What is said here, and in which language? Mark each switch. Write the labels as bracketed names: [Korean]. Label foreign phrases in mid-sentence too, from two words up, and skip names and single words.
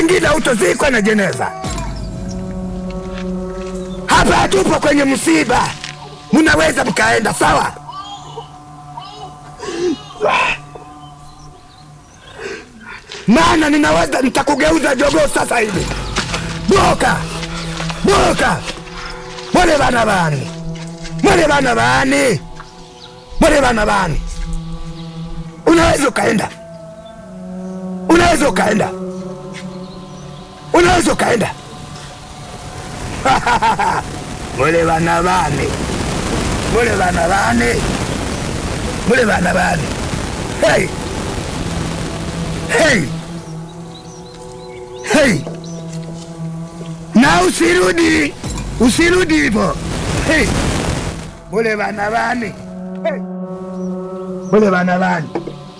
[Swahili] pengine utozikwa na jeneza. Hapa hatupo kwenye msiba, mnaweza mkaenda, sawa? Maana ninaweza nitakugeuza jogoo sasa hivi. Boka! Boka! Mole bana bani! Mole bana bani! Mole bana bani! Unaweza ukaenda. Unaweza ukaenda. Unaweza ukaenda. Mole bana bani! Mole bana bani! Mole bana bani! Hey! Hey! Hey! Na usirudi! Usirudi hivyo! Hey! Mole bana bani! Hey! Mole bana bani!